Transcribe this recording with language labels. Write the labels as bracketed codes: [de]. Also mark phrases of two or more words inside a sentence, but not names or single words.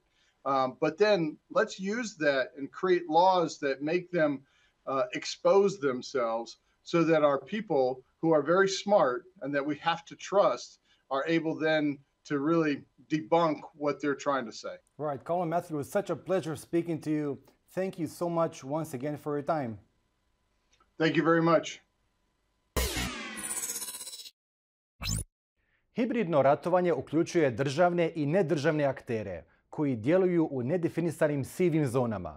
[en] But then let's use that and create laws that make them expose themselves so that our people who are very smart and that we have to trust are able then to really debunk what they're trying to say. Right. Colin Matthew, it was such a pleasure speaking to you. Thank you so much once again for your time. Thank you very much. [bs] Hibridno ratovanje uključuje državne i nedržavne aktere koji djeluju u nedefinisanim sivim zonama.